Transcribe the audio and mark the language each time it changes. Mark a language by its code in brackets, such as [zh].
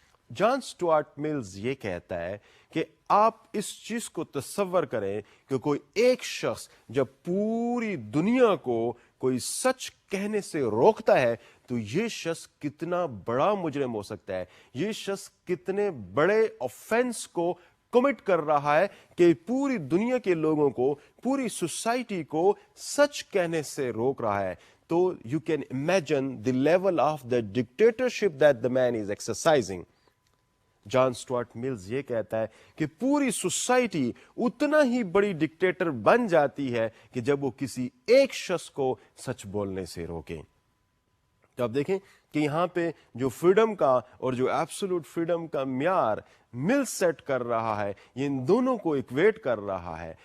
[ur] جان Stuart mills یہ کہتا ہے کہ آپ اس چیز کو تصور کریں کہ کوئی ایک شخص جب پوری دنیا کو کوئی سچ کہنے سے روکتا ہے تو یہ شخص کتنا بڑا مجرم ہو سکتا ہے، یہ شخص کتنے بڑے آفینس کو کمٹ کر رہا ہے کہ پوری دنیا کے لوگوں کو، پوری سوسائٹی کو سچ کہنے سے روک رہا ہے. [en] تو you can imagine the level of the dictatorship that the man is exercising. [ur] John Stuart mills یہ کہتا ہے کہ پوری سوسائٹی اتنا ہی بڑی ڈکٹیٹر بن جاتی ہے کہ جب وہ کسی ایک شخص کو سچ بولنے سے روکیں. تو آپ دیکھیں کہ یہاں پہ جو فریڈم کا اور جو ایبسولوٹ فریڈم کا معیار مل سیٹ کر رہا ہے، یہ ان دونوں کو ایکویٹ کر رہا ہے.